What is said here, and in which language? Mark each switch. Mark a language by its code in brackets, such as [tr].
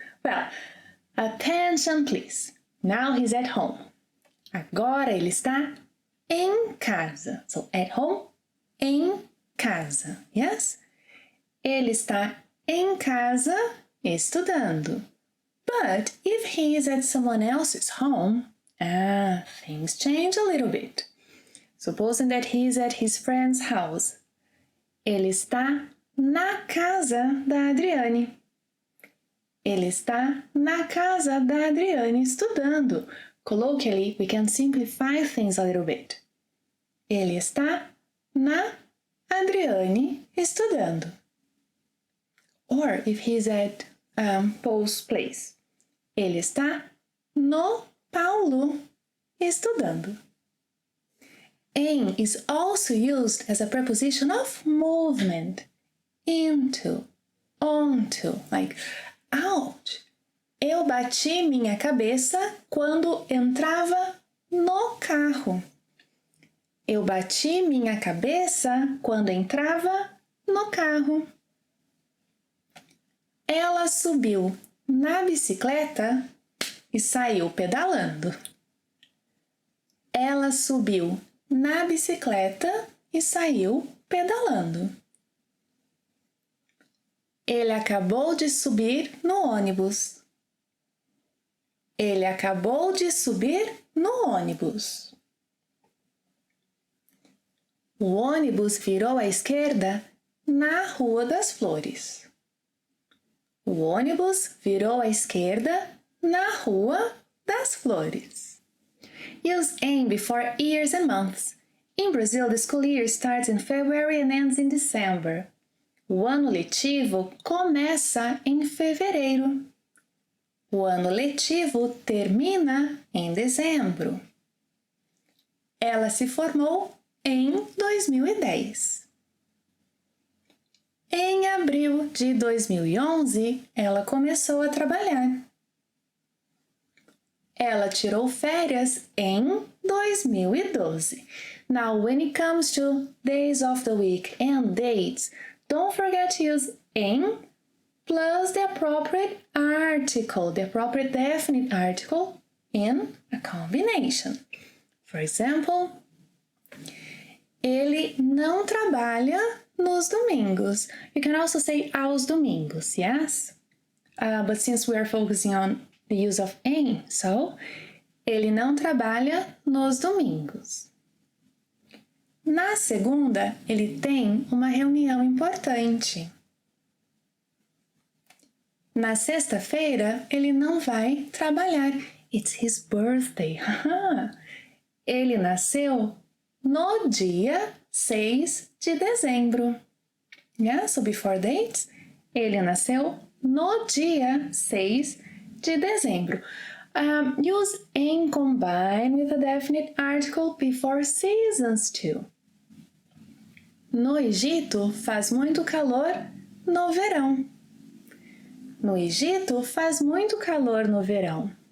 [en] Well, attention please. Now he's at home. [pt] Agora ele está em casa. [en] So, at home, [pt] em casa. [en] Yes? [pt] Ele está em casa estudando. [en] But if he is at someone else's home, things change a little bit. Supposing that he is at his friend's house. [pt] Ele está na casa da Adriane. Ele está na casa da Adriane estudando. [en] Colloquially, we can simplify things a little bit. [pt] Ele está na Adriane estudando. [en] Or if he is at Paul's place. [pt] Ele está no Paulo estudando. [en] Em is also used as a preposition of movement. Into, onto, like, ouch! [pt] Eu bati minha cabeça quando entrava no carro. Eu bati minha cabeça quando entrava no carro. Ela subiu na bicicleta e saiu pedalando. Ela subiu na bicicleta e saiu pedalando. Ele acabou de subir no ônibus. Ele acabou de subir no ônibus. O ônibus virou à esquerda na Rua das Flores. O ônibus virou à esquerda na Rua das Flores. [en] Use am before years and months. In Brazil, the school year starts in February and ends in December. [pt] O ano letivo começa em fevereiro. O ano letivo termina em dezembro. Ela se formou em 2010. Em abril de 2011, ela começou a trabalhar. Ela tirou férias em 2012. [en] Now, when it comes to days of the week and dates, don't forget to use em plus the appropriate article, the appropriate definite article in a combination. For example, [pt] ele não trabalha nos domingos. [en] You can also say [pt] aos domingos, [en] yes? But since we are focusing on the use of em, so, [pt] ele não trabalha nos domingos. Na segunda, ele tem uma reunião importante. Na sexta-feira, ele não vai trabalhar. [en] It's his birthday. [pt] Ele nasceu no dia 6 de dezembro. [en] Yeah, so before dates, [pt] ele nasceu no dia 6 de dezembro. [en] Use em combine with a definite article before seasons too. [pt] No Egito, faz muito calor no verão. No Egito, faz muito calor no verão.